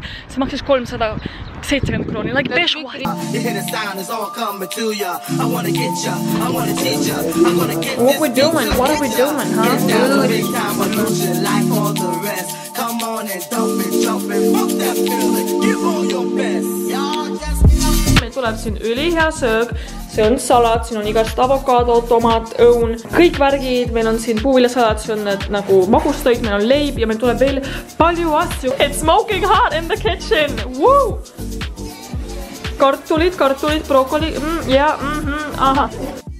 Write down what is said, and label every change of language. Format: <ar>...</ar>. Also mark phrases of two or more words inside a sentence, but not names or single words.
<et>See maksis 370 krooni.</et> <en>Like, bitch, what? You hear the sound is all coming to ya. I wanna get ya, I wanna teach ya, I'm gonna get What we doing? What are we doing, huh? big time illusion like all the rest. Come on and dump it, jump it, fuck that feeling, give all your best. Y'all just</en> <et>Meil tuleb siin ülihea söög, see on salat, siin on igast avokaado, tomat, õun, kõik värgid, meil on siin puuviljasalat, see on need nagu magustoit, meil on leib ja meil tuleb veel palju asju.</et> <en>It's smoking hot in the kitchen! Woo!</en> <et>Kartulid, brokoli, ja, aha.</et>